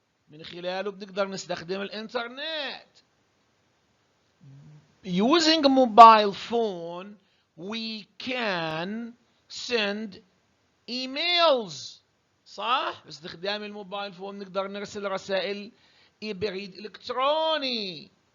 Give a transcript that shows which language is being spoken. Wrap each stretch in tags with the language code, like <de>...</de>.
<ar>من خلاله بنقدر نستخدم الانترنت.</ar> <en>Using a mobile phone, we can send emails.</en> <ar>صح؟ باستخدام الموبايل فون نقدر نرسل رسائل بريد إلكتروني.</ar>